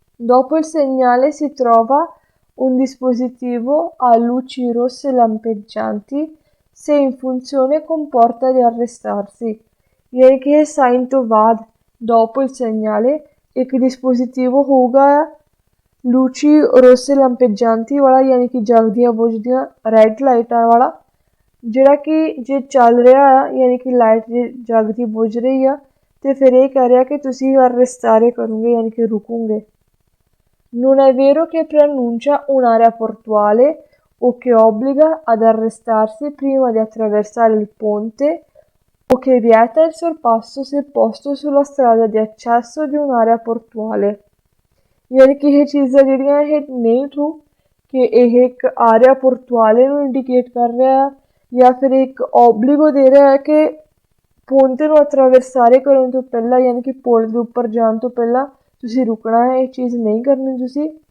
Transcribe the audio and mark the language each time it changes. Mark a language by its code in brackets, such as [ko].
[it] Dopo il segnale si trova un dispositivo a luci rosse lampeggianti, se in funzione comporta di arrestarsi, [pa] यानी कि ਇਹ sign ਤੋਂ ਬਾਅਦ [it] dopo il segnale [pa] ਇੱਕ dispositivo ਹੋਊਗਾ [it] luci rosse lampeggianti [pa] ਵਾਲਾ, ਯਾਨੀ ਕਿ ਜਗਦੀਆਂ ਬੁਝਦੀਆਂ ਰੈੱਡ ਲਾਈਟਾਂ ਵਾਲਾ, ਜਿਹੜਾ ਕਿ ਜੇ ਚੱਲ ਰਿਹਾ ਆ ਯਾਨੀ ਕਿ ਲਾਈਟ ਜੇ ਜਗਦੀ ਬੁਝ ਰਹੀ ਆ ਅਤੇ ਫਿਰ ਇਹ ਕਹਿ ਰਿਹਾ ਕਿ ਤੁਸੀਂ arrestare ਕਰੋਗੇ, ਯਾਨੀ ਕਿ ਰੁਕੋਗੇ। [it] Non è vero che preannuncia un'area portuale o che obbliga ad arrestarsi prima di attraversare il ponte o che vieta il sorpasso se posto sulla strada di accesso di un'area portuale। [pa] यानी कि ਇਹ ਚੀਜ਼ਾਂ ਜਿਹੜੀਆਂ ਇਹ ਨਹੀਂ ਟਰੂ ਕਿ ਇਹ ਇੱਕ ਆਰਿਆ ਪੋਰਟੁਆਲੇ ਨੂੰ ਇੰਡੀਕੇਟ ਕਰ ਰਿਹਾ ਹੈ ਜਾਂ ਫਿਰ ਇੱਕ ਓਬਲੀਗੋ ਦੇ ਰਿਹਾ ਹੈ ਕਿ ਪੋਂਤੇ ਨੂੰ ਅਟਰਾਵਰਸਾਰੇ ਕਰਨ ਤੋਂ ਪਹਿਲਾਂ, ਯਾਨੀ ਕਿ ਪੁਲ ਦੇ ਉੱਪਰ ਜਾਣ ਤੋਂ ਪਹਿਲਾਂ ਤੁਸੀਂ ਰੁਕਣਾ ਹੈ, ਇਹ ਚੀਜ਼ ਨਹੀਂ ਕਰਨੀ ਤੁਸੀਂ।